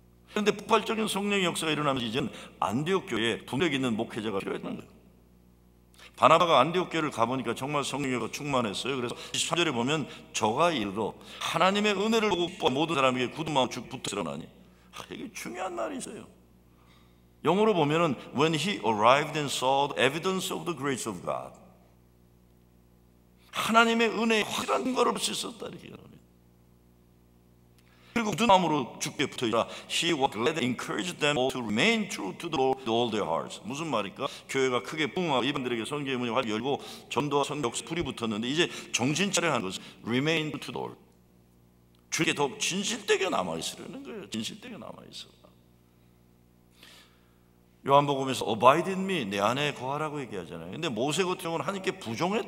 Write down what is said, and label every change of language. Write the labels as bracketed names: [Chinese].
[Korean] 그런데 폭발적인 성령의 역사가 일어나면서 이제는 안디옥 교회에 동력 있는 목회자가 필요했던 거예요. 바나바가 안디옥 교회를 가보니까 정말 성령이 충만했어요. 그래서 23절에 보면 저가 이르러 하나님의 은혜를 보고 모든 사람에게 굳은 마음 붙으라니. 이게 중요한 말이 있어요. 영어로 보면은 [English] when he arrived and saw the evidence of the grace of God, [Korean] 하나님의 은혜의 확실한 근거를 볼 수 있었다 이렇게 얘기합니다. 그리고 굳은 마음으로 주께 붙어있라. [English] He was glad and encouraged them all to remain true to the Lord with all their hearts. [Korean] 무슨 말일까? 교회가 크게 부흥하고 이분들에게 선교의 문이 활 열고 전도와 선교 불이 붙었는데 이제 정신 차려야 하는 것은 [English] remain true to the Lord. [Korean] 주께 더 진실되게 남아있으려는 거예요. 진실되게 남아있어. 요한복음에서 [English] Abide in me, [Korean] 내 안에 거하라고 얘기하잖아요. 근데 모세 같은 경우는 하나님께 부정했다.